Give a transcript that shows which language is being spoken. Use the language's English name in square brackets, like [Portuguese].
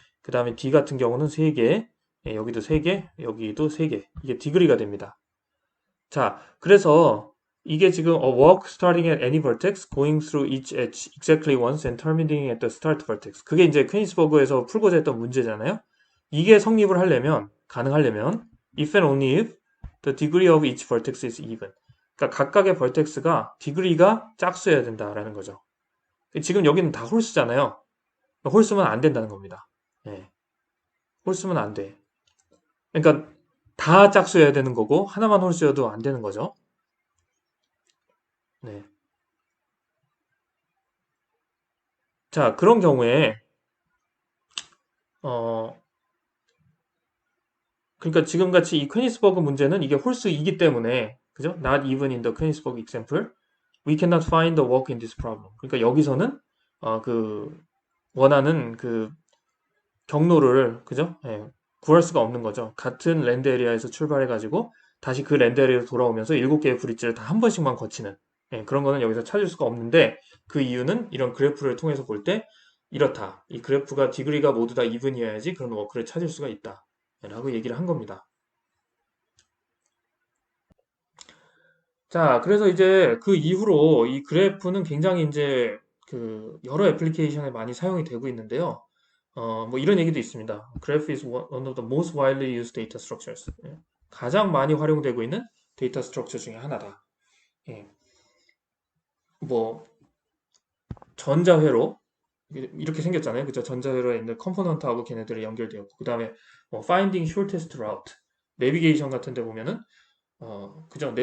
[Korean] 그 다음에 D 같은 경우는 3개, 여기도 3개, 여기도 3개. 이게 디그리가 됩니다. 자, 그래서 이게 지금 [English] a walk starting at any vertex, going through each edge exactly once and terminating at the start vertex. [Korean] 그게 이제 퀘니스버그에서 풀고자 했던 문제잖아요. 이게 성립을 하려면, 가능하려면 [English] if and only if the degree of each vertex is even. [Korean] 그러니까 각각의 vertex가 degree가 짝수여야 된다라는 거죠. 지금 여기는 다 홀수잖아요. 홀수면 안 된다는 겁니다. 예. 홀수면 안 돼. 그러니까 다 짝수여야 되는 거고 하나만 홀수여도 안 되는 거죠. 네. 자, 그런 경우에 어 그러니까 지금 같이 이 퀘니스버그 문제는 이게 홀수이기 때문에 그죠? [English] Not even in the Königsberg example, we cannot find the work in this problem. [Korean] 그러니까 여기서는 그 원하는 그 경로를 그죠? 예, 구할 수가 없는 거죠. 같은 랜드 에리아에서 출발해 가지고 다시 그 랜드 에리아로 돌아오면서 7개의 브릿지를 다 한 번씩만 거치는 그런 거는 여기서 찾을 수가 없는데 그 이유는 이런 그래프를 통해서 볼 때 이렇다. 이 그래프가 디그리가 모두 다 이븐이어야지 그런 워크를 찾을 수가 있다. 라고 얘기를 한 겁니다. 자, 그래서 이제 그 이후로 이 그래프는 굉장히 이제 그 여러 애플리케이션에 많이 사용이 되고 있는데요. 뭐 이런 얘기도 있습니다. [English] Graph is one of the most widely used data structures. [Korean] 가장 많이 활용되고 있는 데이터 스트럭처 중에 하나다. 예. 뭐 전자회로 이렇게 생겼잖아요. 그죠? 전자회로에 있는 컴포넌트하고 걔네들이 연결되었고 그 다음에 뭐 [English] finding shortest route, [Korean] 내비게이션 같은 데 보면은 그죠?